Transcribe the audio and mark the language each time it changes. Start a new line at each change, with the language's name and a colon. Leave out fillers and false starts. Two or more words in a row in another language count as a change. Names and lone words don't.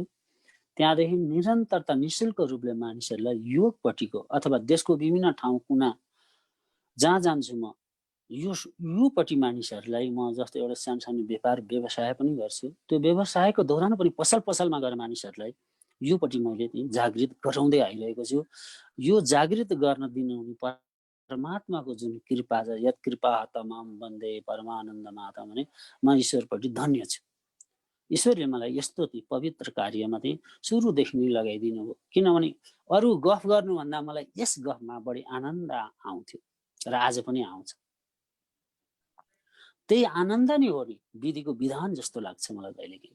Nepali: त्यहाँदेखि निरन्तरता निःशुल्क रूपले मानिसहरूलाई योगपट्टिको अथवा देशको विभिन्न ठाउँ कुना जहाँ जान्छु म योपट्टि मानिसहरूलाई म जस्तो एउटा सानो व्यापार व्यवसाय पनि गर्छु। त्यो व्यवसायको दौरान पनि पसलमा गएर मानिसहरूलाई योपट्टि मैले जागृत गराउँदै आइरहेको छु। यो जागृत गर्न दिनुहुने परमात्माको जुन कृपा छ,
Sanskrit: यत कृपा तमाम वन्दे परमानन्द माता
Nepali: भने म ईश्वरपट्टि धन्य छु। ईश्वरले मलाई यस्तो पवित्र कार्यमा सुरुदेखि नै लगाइदिनु हो। किनभने अरू गफ गर्नुभन्दा मलाई यस गफमा बढी आनन्द आउँथ्यो र आज पनि आउँछ। त्यही आनन्द नै हो नि विधिको विधान जस्तो लाग्छ मलाई कहिलेकाहीँ।